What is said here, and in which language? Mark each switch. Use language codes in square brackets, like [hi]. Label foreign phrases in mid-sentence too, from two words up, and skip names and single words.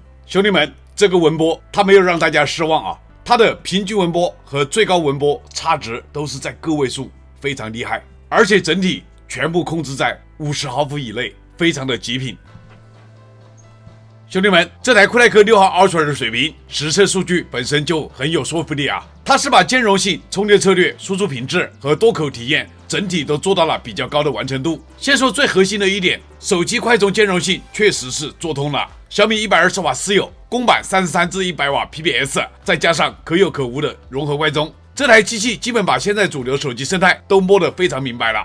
[zh] 兄弟們，這個溫波它沒有讓大家失望啊，它的平均溫波和最高溫波差值都是在個位數，非常厲害，而且整體全部控制在50毫伏以內，非常的極品。兄弟們，這台酷派克6號 Ultra 的水平實測數據本身就很有說服力啊！它是把兼容性、充電策略、輸出品質和多口體驗整體都做到了比較高的完成度。先說最核心的一點，手機快充兼容性確實是做通了。小米120瓦私有，公版33至100瓦 PPS， 再加上可有可無的融合快充，這台機器基本把現在主流手機生態都摸得非常明白了。